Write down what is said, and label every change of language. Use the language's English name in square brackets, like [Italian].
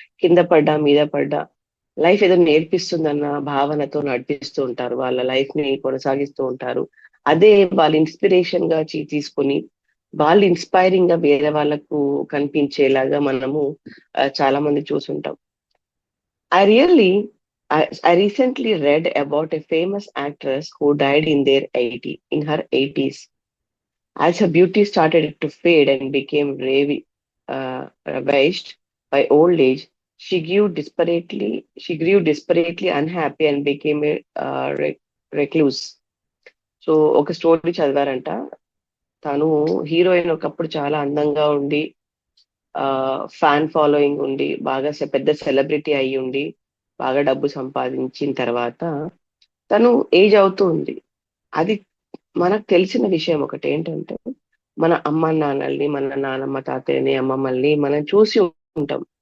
[Telugu] కింద పడ్డా మీద పడ్డా లైఫ్ ఏదో నేర్పిస్తుందన్న భావనతో నడిపిస్తూ ఉంటారు, వాళ్ళ లైఫ్ ని కొనసాగిస్తూ ఉంటారు. అదే వాళ్ళ ఇన్స్పిరేషన్ గా తీసుకొని వాళ్ళు ఇన్స్పైరింగ్ గా వేరే వాళ్ళకు కనిపించేలాగా మనము చాలా మంది చూసుంటాం. [English] I really, I recently read about a famous actress who died in her 80s. As her beauty started to fade and became ravaged by old age, she grew desperately unhappy and became a recluse. [Telugu] So ఒక story చదివారంట, తను heroine ఒకప్పుడు చాలా అందంగా ఉండి, fan following ఉండి, బాగా పెద్ద celebrity అయి ఉండి, బాగా డబ్బు సంపాదించిన తర్వాత తను ఏజ్ అవుతూ ఉంది. అది మనకు తెలిసిన విషయం ఒకటి ఏంటంటే, మన అమ్మ నాన్నల్ని, మన నానమ్మ తాతయ్యని, అమ్మమ్మల్ని మనం చూసి ఉంటాం.